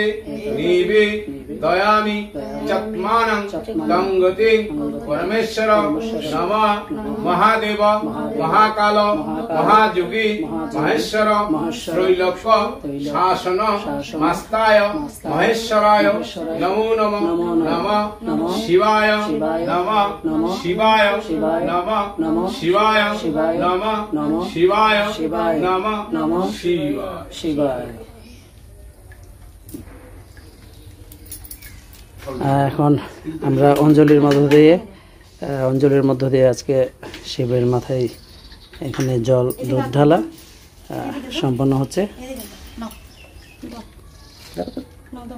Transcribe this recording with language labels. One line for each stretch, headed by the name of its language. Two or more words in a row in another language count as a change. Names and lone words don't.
Sanskrit: নিবে দয়ামি চত্মানং তঙ্গতি পরমেশ্বর নমঃ মহাদেব মহাকাল মহাযোগী মহেশ্বর ত্রৈলোক্য শাসন মাস্তায় মহেশ্বরায় নমো নমঃ নমঃ শিবায় নমঃ শিবায় নমঃ শিবায় নমঃ শিবায় নমঃ শিবায়।
Bangla: এখন আমরা অঞ্জলির মধ্য দিয়ে আজকে শিবের মাথায় এখানে জল দুধ ঢালা সম্পন্ন হচ্ছে। এদিকে নাও নাও দাও